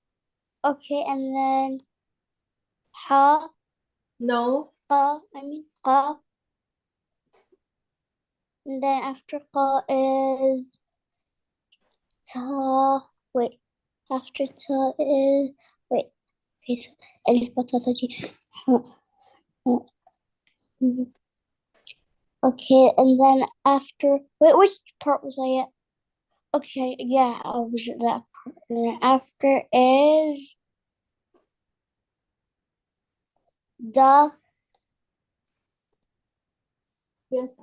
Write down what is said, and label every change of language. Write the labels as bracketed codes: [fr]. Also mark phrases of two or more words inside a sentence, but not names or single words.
[en] Okay, and then ha, No. qa, qa. And then after qa is ta, wait, after ta is, wait, okay, so alif, ba, ta, ta, jim, ha, ha, mhm. Okay, and then after, wait, which part was I at? Okay, yeah, I was at that part. And then after is the, Yes,